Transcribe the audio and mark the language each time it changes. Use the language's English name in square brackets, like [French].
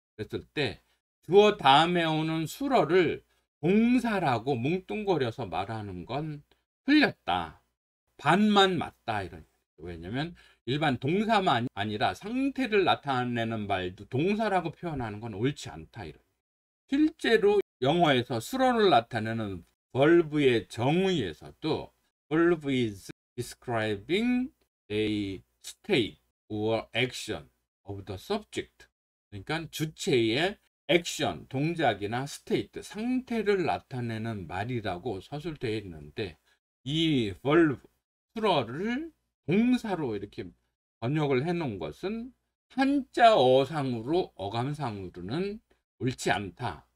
[Korean] 그랬을 때 주어 다음에 오는 수어를 동사라고 뭉뚱거려서 말하는 건 틀렸다. 반만 맞다 이런. 왜냐면 일반 동사만 아니라 상태를 나타내는 말도 동사라고 표현하는 건 옳지 않다 이런. 실제로 영어에서 수어를 나타내는 verb의 정의에서도 [English] verb is describing a state or action of the subject. [Korean] 그러니까 주체의 액션, 동작이나 state, 상태를 나타내는 말이라고 서술되어 있는데 이 verb, 수어를 동사로 이렇게 번역을 해 놓은 것은 한자어상으로 어감상으로는 옳지 않다.